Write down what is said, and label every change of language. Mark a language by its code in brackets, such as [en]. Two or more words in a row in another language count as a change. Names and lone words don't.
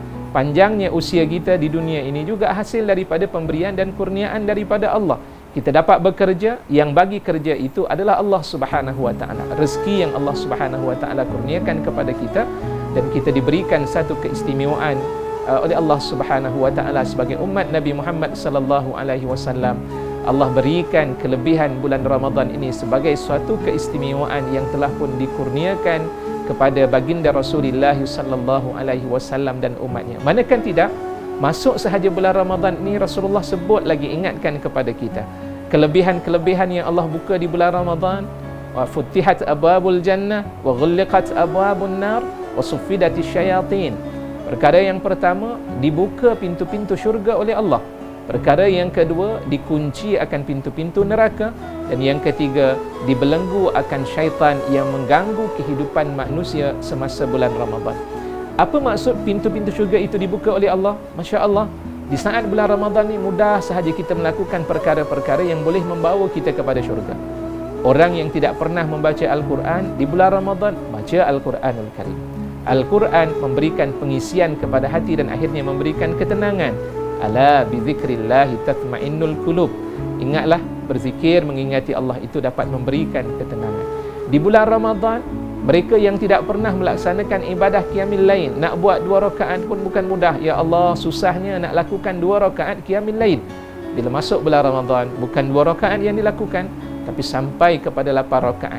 [ms] Panjangnya usia kita di dunia ini juga hasil daripada pemberian dan kurniaan daripada Allah. Kita dapat bekerja, yang bagi kerja itu adalah Allah [ar] سبحانه وتعالى. [ms] Rezeki yang Allah [ar] سبحانه وتعالى [ms] kurniakan kepada kita, dan kita diberikan satu keistimewaan oleh Allah [ar] سبحانه وتعالى [ms] sebagai umat Nabi Muhammad [ar] صلى الله عليه وسلم. [ms] Allah berikan kelebihan bulan Ramadan ini sebagai suatu keistimewaan yang telah pun dikurniakan kepada baginda Rasulullah [ar] صلى الله عليه وسلم [ms] dan umatnya. Manakan tidak, masuk sahaja bulan Ramadan ini Rasulullah sebut lagi, ingatkan kepada kita kelebihan-kelebihan yang Allah buka di bulan Ramadan. [ar] وفتحت أبواب الجنة وغلقت أبواب النار وصفدت الشياطين. [ms] Perkara yang pertama, dibuka pintu-pintu syurga oleh Allah. Perkara yang kedua, dikunci akan pintu-pintu neraka. Dan yang ketiga, dibelenggu akan syaitan yang mengganggu kehidupan manusia semasa bulan Ramadan. Apa maksud pintu-pintu syurga itu dibuka oleh Allah? [ar] ما شاء الله, [ms] di saat bulan Ramadan ni mudah sahaja kita melakukan perkara-perkara yang boleh membawa kita kepada syurga. Orang yang tidak pernah membaca Al-Quran, di bulan Ramadan, baca Al-Quranul Karim. Al-Quran memberikan pengisian kepada hati dan akhirnya memberikan ketenangan. [ar] ألا بذكر الله تطمئن القلوب. [ms] Ingatlah, berzikir, mengingati Allah itu dapat memberikan ketenangan. Di bulan Ramadan, mereka yang tidak pernah melaksanakan ibadah qiyamil lail, nak buat 2 rakaat pun bukan mudah. [ar] يا الله, [ms] susahnya nak lakukan 2 rakaat qiyamil lail. Bila masuk bulan Ramadan, bukan 2 rakaat yang dilakukan, tapi sampai kepada 8 rakaat.